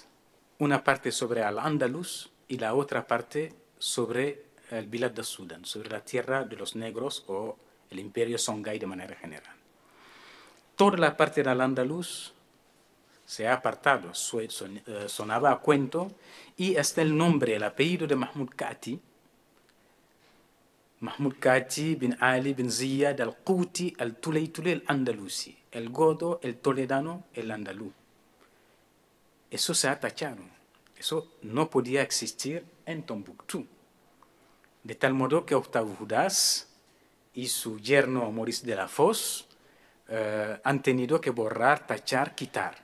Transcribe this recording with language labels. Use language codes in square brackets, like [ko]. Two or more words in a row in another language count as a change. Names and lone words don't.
[es] Una parte sobre Al-Ándalus y la otra parte sobre el Bilad de Sudán, sobre la tierra de los negros o el imperio Songhai de manera general. Toda la parte del Al-Ándalus se ha apartado, sonaba a cuento, y hasta el nombre, el apellido de Mahmud Kati bin Ali bin Ziyad al-Quti al-Tulaytuli al-Andalusi, el godo, el toledano, el andalú. Eso se ha tachado. Eso no podía existir en Tombuctú. De tal modo que Octavio Udaz y su yerno Maurice de la Foz han tenido que borrar, tachar, quitar.